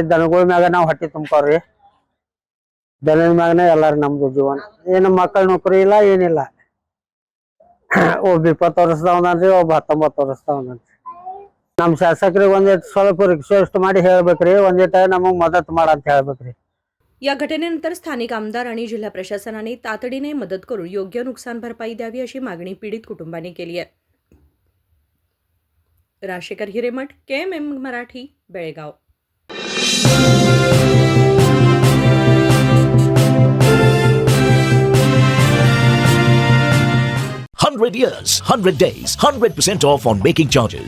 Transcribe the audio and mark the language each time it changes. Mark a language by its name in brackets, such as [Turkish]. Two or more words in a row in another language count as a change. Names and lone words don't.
[Kannada] ದನಗಳ ಮ್ಯಾಗ ನಾವ್ ಹೊಟ್ಟಿ ತುಂಬ್ತಾವ್ರಿ. ದನದ ಮ್ಯಾಗನ ಎಲ್ಲಾರು ನಮ್ದು ಜೀವನ. ಏನ್ ಮಕ್ಕಳ ನೌಕರಿ ಇಲ್ಲ, ಏನಿಲ್ಲ. ಒಬ್ಬ 20 ವರ್ಷದವನ್ರಿ, ಒಬ್ಬ 19 ವರ್ಷದವನ್ರಿ. ನಮ್ ಶಾಸಕರಿಗೆ ಒಂದಿಟ್ ಸ್ವಲ್ಪ ರಿಕ್ವೆಸ್ಟ್ ಮಾಡಿ ಹೇಳ್ಬೇಕ್ರಿ. ಒಂದಿಟ ನಮಗ್ ಮದತ್ ಮಾಡಂತ ಹೇಳ್ಬೇಕ್ರಿ. [Marathi] या घटनेनंतर स्थानिक आमदार आणि जिल्हा प्रशासनाने तातडीने मदत करून योग्य नुकसान भरपाई द्यावी, अशी मागणी पीडित कुटुंबाने केली आहे. राजशेखर हिरेमठ, KMM मराठी, बेळगाव. [English] 100 years, 100 days, 100% off on making charges.